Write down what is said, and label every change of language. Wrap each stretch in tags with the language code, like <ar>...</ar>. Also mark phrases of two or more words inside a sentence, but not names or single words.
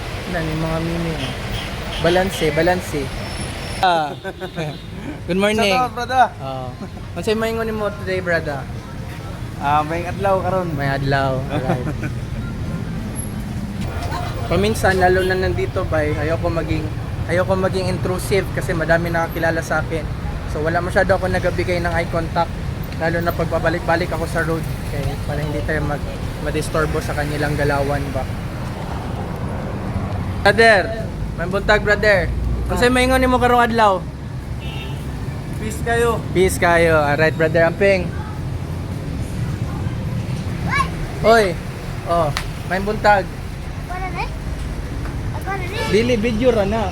<tl>Yan yung mga mimi. Balanse. Ah.</tl> <en>Good morning. Shout out, brother. Oh.</en> <ceb>Unsay maingon nimo today, brother? May adlaw karon. May adlaw.</ceb> <en>Alright.</en> <tl>Paminsan lalo na nandito bay,</tl> <en>ayoko maging intrusive</en> <tl>kasi madami nakakilala sa akin. So wala masyado ako nagbibigay ng</tl> <en>eye contact</en> <tl>lalo na pag pabalik-balik ako sa road. Okay, para hindi tayo madisturbo sa kanilang galawan ba.</tl> <en>Brother,</en> <ceb>may buntag brother. Unsay maingon nimo karong adlaw?</ceb> <en>Peace kayo. Peace kayo. Alright, brother Amping.</en> <ceb>Oy. Oh, may buntag. Dili video ra na.</ceb>